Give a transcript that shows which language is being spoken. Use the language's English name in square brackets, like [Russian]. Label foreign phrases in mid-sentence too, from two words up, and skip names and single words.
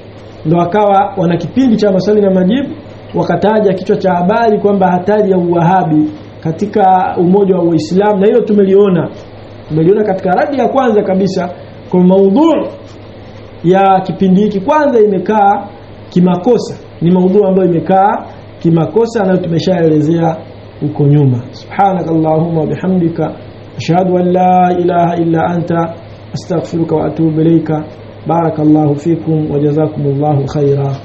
[Swahili] Ndio akawa wana kipindi cha maswali na majibu, wakataja kichwa cha habari kwamba hatari ya uwahabi katika umoja wa Uislamu, na hiyo tumeliona katika radi ya kwanza kabisa. Kwa maudhui ya kipindi hiki kwanza imekaa kimakosa, ni maudhui ambayo imekaa kimakosa na tumeshaelezea huko nyuma. [Arabic] سبحانك اللهم وبحمدك أشهد أن لا إله إلا أنت أستغفرك وأتوب إليك. بارك الله فيكم وجزاكم الله خيرا.